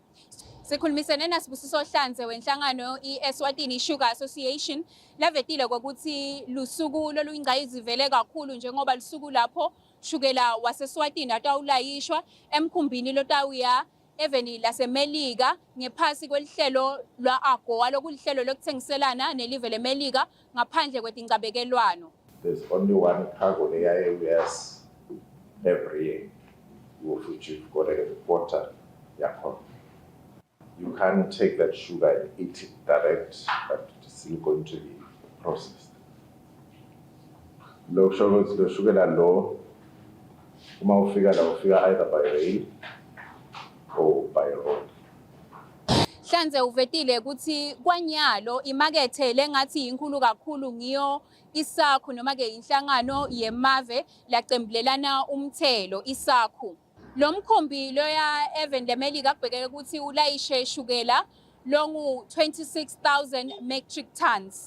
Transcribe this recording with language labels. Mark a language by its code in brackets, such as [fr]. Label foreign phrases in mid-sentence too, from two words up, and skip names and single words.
[ss] Sikhulumisene naSibusiso Hlanze wenhlangano i-Eswatini Sugar Association lavetile ukuthi lusuku loluyingqayizivele kakhulu njengoba lusuku lapho shukela waseSwatini atawulayishwa emkhumbini lotawuya eveni laseMelika ngephasi kwelihlelo lwa-AGOA lokulihlelo lokuthengiselana nelive leMelika ngaphandle kwetincabekelwano. [en] There's only one cargo le-US every year which you've got a reporter yakhona. You can't take that sugar and eat it direct, but it's still going to be processed. [ss] Lo sugar lo uma ufika [en] either by rail or by road. [ss] Hlanze uvetile ukuthi kwanyalo imakethe lengathi inkulu kakhulu ngiyo isakhu noma ke inhlangano yemave lacembelelana umthelo isakhu. Lo mkhumbi loya eveni leMelika kubhekeke ukuthi ulayishe shukela longu 26,000 [en] metric tons.